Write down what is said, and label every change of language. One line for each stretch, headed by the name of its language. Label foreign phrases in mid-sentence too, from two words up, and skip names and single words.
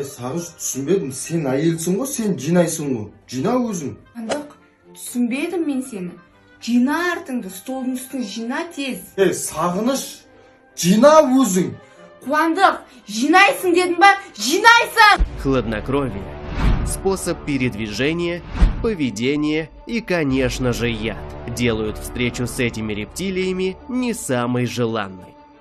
Kazakh: Сағыз түсінбедім, сен әйелсің ғой, сен жинайсың ғой. Жина өзің. Қуандық, түсінбедім мен сені. Жина артыңды, столдың үстін жина тез. Сағыныш, жина өзің. Қуандық, жинайсың дедім ба? Жинайсың!
Russian: Хладнокровие, способ передвижения, поведения и, конечно же, яд делают встречу с этими рептилиями не самой желанной.